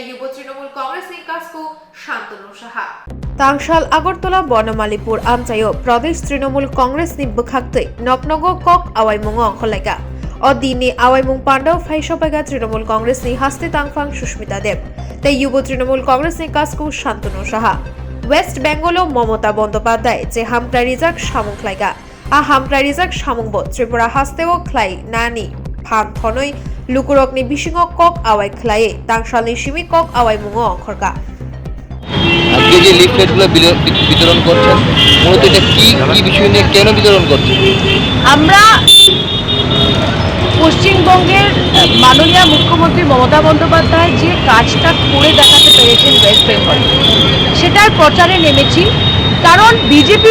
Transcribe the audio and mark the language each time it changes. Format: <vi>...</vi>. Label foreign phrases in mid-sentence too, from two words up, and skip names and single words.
<trp>युव तृणमूल कांग्रेस नि कासको शान्तनु साहा तांगशाल আগরতলা বনমালীপুর আমচাইও प्रदेश तृणमूल कांग्रेस नि बखाक्तै नकनगो कक आवाइमुंग खलाइगा और दिनी आवाइमुंग पार्दो फाइशो पाइका तृणमूल कांग्रेस नि हस्ते तांगफां सुष्मिता देव तै युव तृणमूल कांग्रेस नि कासको शान्तनु साहा वेस्ट बेंगलो ममता बंदोपाध्याय जे हामक्रा रिजाक सामुं ख्लाइगा आ हामक्रा रिजाक सामुंबो त्रिपुरा हास्तेओ ख्लाई नानी फान थनoi लुकुरकनि बिसिङो कक आवाइ ख्लाये तांगशालनि सिमि कक आवाइ मुङो अंखरका</trp> <bn>আজকে যে লিফলেটগুলো বিতরণ করছেন মূলত এটা কি বিষয় নিয়ে কেন বিতরণ করছেন আমরা পশ্চিমবঙ্গের মাননীয় মুখ্যমন্ত্রী মমতা বন্দ্যোপাধ্যায় যে কাজটা করে দেখাতে পেরেছেন ওয়েস্ট বেঙ্গল সেটার প্রচারে নেমেছি কারণ বিজেপি</bn>